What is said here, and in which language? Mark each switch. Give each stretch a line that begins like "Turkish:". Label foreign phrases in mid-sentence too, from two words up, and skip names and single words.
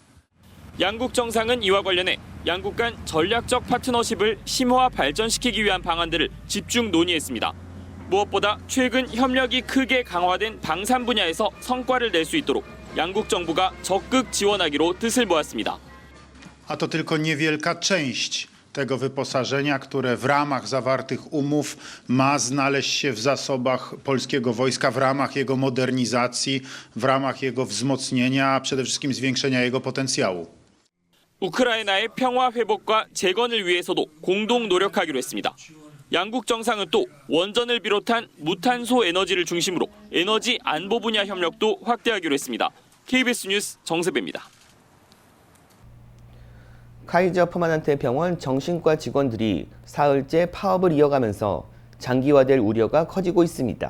Korean: 양국 정상은 이와 관련해 양국 간 전략적 파트너십을 심화 발전시키기 위한 방안들을 집중 논의했습니다. 무엇보다 최근 협력이 크게 강화된 방산 분야에서 성과를 낼 수 있도록 양국 정부가 적극 지원하기로 뜻을 모았습니다.
Polish: A to tylko niewielka część tego wyposażenia, które w ramach zawartych umów ma znaleźć się w zasobach polskiego wojska, w ramach jego modernizacji, w ramach jego wzmocnienia, a przede wszystkim zwiększenia jego potencjału.
Korean: 우크라이나의 평화 회복과 재건을 위해서도 공동 노력하기로 했습니다. 양국 정상은 또 원전을 비롯한 무탄소 에너지를 중심으로 에너지 안보 분야 협력도 확대하기로 했습니다. KBS 뉴스 정세배입니다. 카이저 퍼마난테 병원 정신과 직원들이 사흘째 파업을 이어가면서 장기화될 우려가 커지고 있습니다.